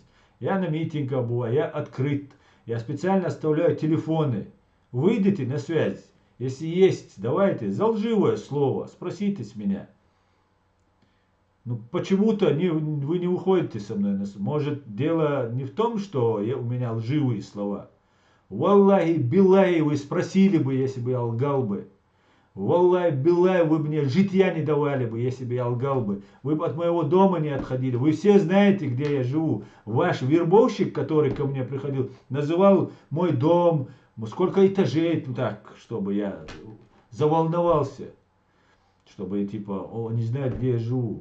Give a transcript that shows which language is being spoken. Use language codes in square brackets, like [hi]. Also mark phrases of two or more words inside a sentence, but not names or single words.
[ru] Я на митингах бываю, я открыт. Я специально оставляю телефоны. Выйдите на связь. Если есть, давайте, за лживое слово, спросите с меня. Ну, почему-то вы не выходите со мной. Может, дело не в том, что у меня лживые слова. [ar] والله، بالله, [ru] вы спросили бы, если бы я лгал бы. [ar] والله، بالله, [ru] вы мне житья не давали бы, если бы я лгал бы. Вы бы от моего дома не отходили. Вы все знаете, где я живу. Ваш вербовщик, который ко мне приходил, называл мой дом, сколько этажей, так, чтобы я заволновался. Чтобы типа, о, не знает, где я живу.